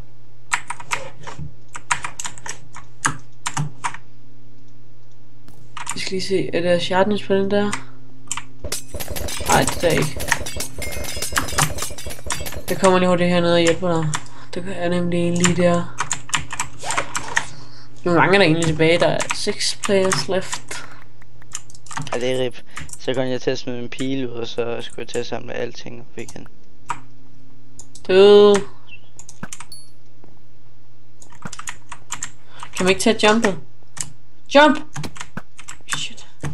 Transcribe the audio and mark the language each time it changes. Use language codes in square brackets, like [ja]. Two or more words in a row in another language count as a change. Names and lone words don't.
[da] Vi skal lige se, er der sharpness på den der? Nej, det er ikke. Jeg kommer lige hurtigt hernede og hjælper dig. Det er nemlig en lige der. Hvor mange er der egentlig tilbage? Der er 6 [en] players left. [da] Ja, det er rip. Så kom jeg til at smide min pile ud, og så skulle jeg til at samle alting op igen. Dude. Kan man ikke tage jumpet? [en] Jump! Shit.